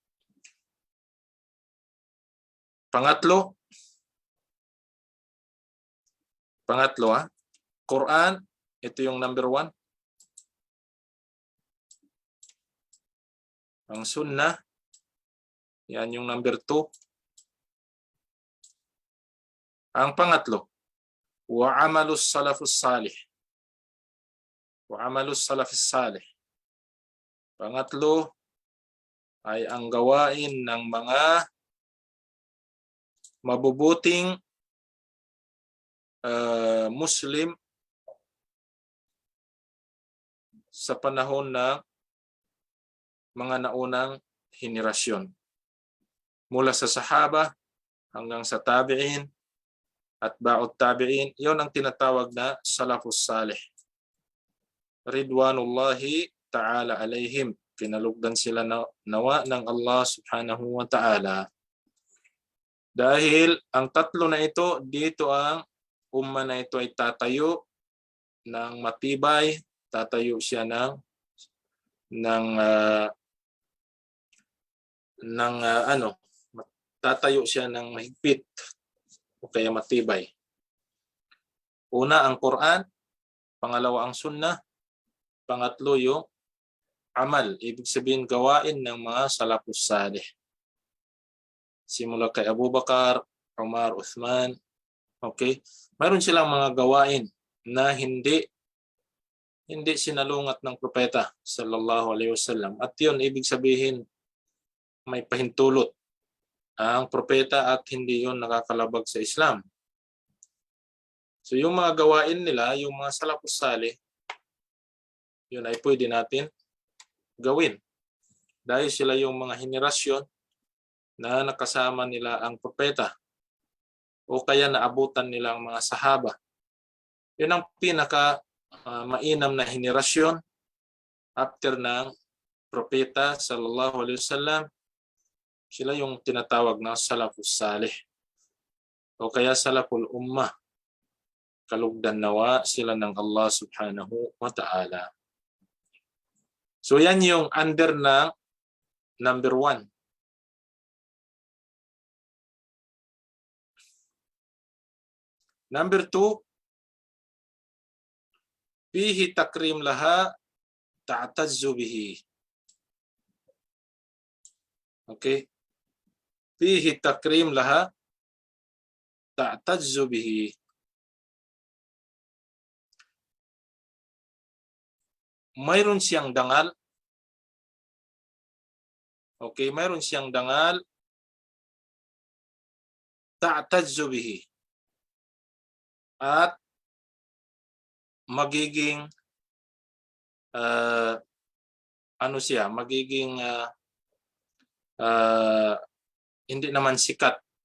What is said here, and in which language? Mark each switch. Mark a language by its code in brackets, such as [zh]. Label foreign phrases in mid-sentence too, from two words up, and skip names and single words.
[tl] Pangatlo, Quran, ito yung [en] number one. [tl] Ang Sunnah, yan yung [en] number two. [tl] Ang pangatlo, [ar] وعمل السلف الصالح. وعمل السلف الصالح. [tl] Pangatlo ay ang gawain ng mga mabubuting Muslim sa panahon ng mga naunang henerasyon. Mula sa sahaba hanggang sa tabi'in at ba'ud tabi'in, yon ang tinatawag na [ar] السلف الصالح. رضوان الله تعالى عليهم. [tl] Pinalugdan sila nawa ng [ar] الله سبحانه وتعالى. [tl] Dahil ang tatlo na ito, dito ang umma na ito ay tatayo ng matibay, tatayo siya tatayo siya ng mahigpit o kaya matibay. Una ang Quran, pangalawa ang Sunnah, pangatlo yung amal, ibig sabihin gawain ng mga [ar] السلف الصالح. [tl] Simula kay Abu Bakar, Umar, Uthman, okay? Mayroon silang mga gawain na hindi sinalungat ng propeta [ar] صلى الله عليه وسلم. [tl] At yun, ibig sabihin may pahintulot ang propeta at hindi yun nakakalabag sa Islam. So yung mga gawain nila, yung mga [ar] السلف الصالح, [tl] yun ay pwede natin gawin. Dahil sila yung mga henerasyon na nakasama nila ang propeta o kaya naabutan nila ang mga sahaba. Yun ang pinaka mainam na henerasyon after ng propeta [ar] صلى الله عليه وسلم. [tl] Sila yung tinatawag na [ar] السلف الصالح [tl] o kaya [ar] سلف الأمة. [tl] Kalugdan nawa sila ng [ar] الله سبحانه وتعالى. [tl] So yan yung under ng [en] number one. Number two, [ar] فيه تكريم لها تعتز به. [tl] Okay? [ar] فيه تكريم لها تعتز به. [tl] Mayroon siyang dangal. Okay, mayroon siyang dangal. [ar] تعتز به. [tl] At magiging magiging hindi naman sikat.